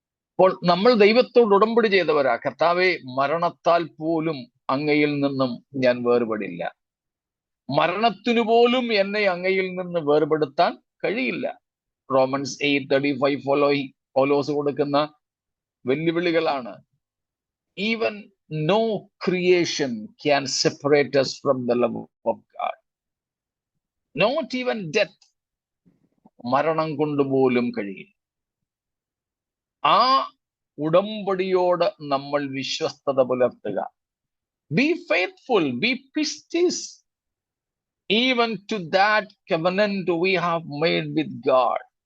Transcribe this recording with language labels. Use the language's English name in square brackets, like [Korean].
[Malayalam] അപ്പോൾ നമ്മൾ ദൈവത്തോട് ഉടമ്പടി ചെയ്തവരാ. കർത്താവെ, മരണത്താൽ പോലും അങ്ങയിൽ നിന്നും ഞാൻ വേർപെടില്ല, മരണത്തിനു പോലും എന്നെ അങ്ങയിൽ നിന്ന് വേർപെടുത്താൻ കഴിയില്ല. റോമൻസ് 8:35 പൗലോസ് കൊടുക്കുന്ന വെല്ലുവിളികളാണ്. [English] Even no creation can separate us from the love of God. Not even death. [Malayalam] മരണം കൊണ്ടുപോലും കഴിയില്ല. ആ ഉടമ്പടിയോട് നമ്മൾ വിശ്വസ്തത പുലർത്തുക. [English] Be faithful, be pistis, even to that covenant we have made with God.